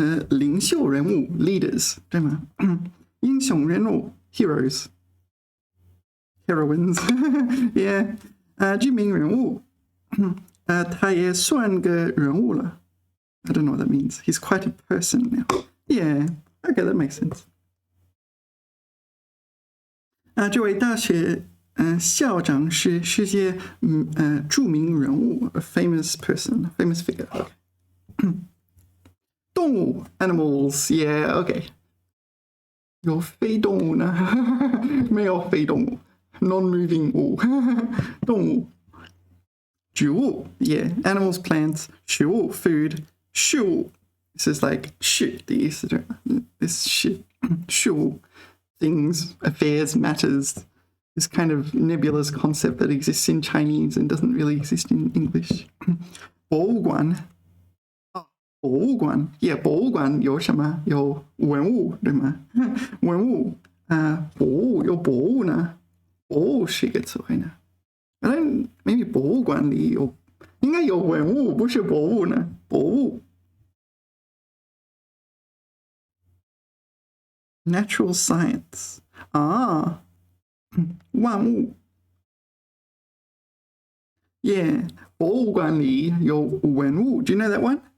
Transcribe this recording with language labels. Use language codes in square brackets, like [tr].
[zh] 领袖人物 leaders 对吗？英雄人物 heroes heroines yeah 知名人物他也算个人物了。 [en] I don't know what that means. He's quite a person now. Yeah, okay, that makes sense. [zh] 这位大学校长是世界著名人物 [en] a famous person, a famous figure. Okay. 动物 animals, yeah, okay. [zh] 有非动物呢？没有非动物 non-moving 物动物。 [en] 植物 yeah, animals, plants. 食物 food. [zh] 事物 [en] this is like [zh] 事的意思对吗？ [en] this 事物 things, affairs, matters. This kind of nebulous concept that exists in Chinese and doesn't really exist in English. [zh] 博物馆 yeah, 博物馆有什么？有文物对吗？文物博物有博物呢？博物是一个词汇呢。 [en] maybe [zh] 博物馆里应该有文物，不是博物呢？ [en] 博物 natural science 万物 yeah [zh] 博物馆里有文物 [en] do you know that one?